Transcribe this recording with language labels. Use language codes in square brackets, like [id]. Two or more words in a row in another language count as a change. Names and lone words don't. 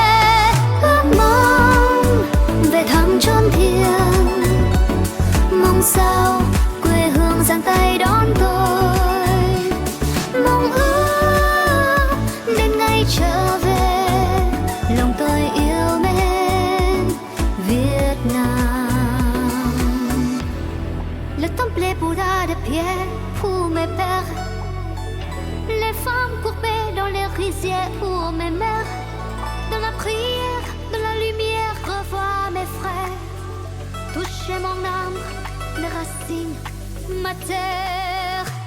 [vi] Ước mong về thăm chốn thiêng, mong sao quê hương giang tay đón tôi. Mong ước đến ngày trở về, lòng tôi yêu mến Việt Nam. [fr] Le temple Bouddha de pierre pour mes pères, les femmes courbées dans les rizières pour mes mères. Dans la prière, dans la lumière, revois mes frères. Touchez mon âme, les racines, ma terre.